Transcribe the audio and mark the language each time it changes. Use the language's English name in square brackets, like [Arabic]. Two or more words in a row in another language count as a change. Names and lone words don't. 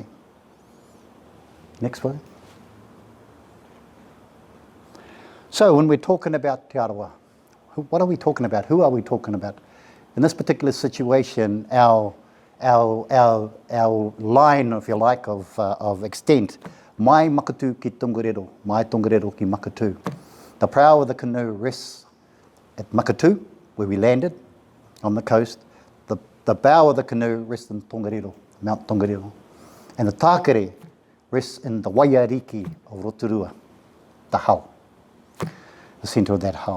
[English] Next word. So when we're talking about Te Arawa, what are we talking about? Who are we talking about? In this particular situation, our line, if you like, of extent, [Māori] mai makatu ki tongarero, mai tongarero ki makatu. [English] The prow of the canoe rests at Makatu, where we landed on the coast. The bow of the canoe rests in Tongariro, Mount Tongariro. And the tākere rests in the Waiariki of Rotorua, the hull, the centre of that hull.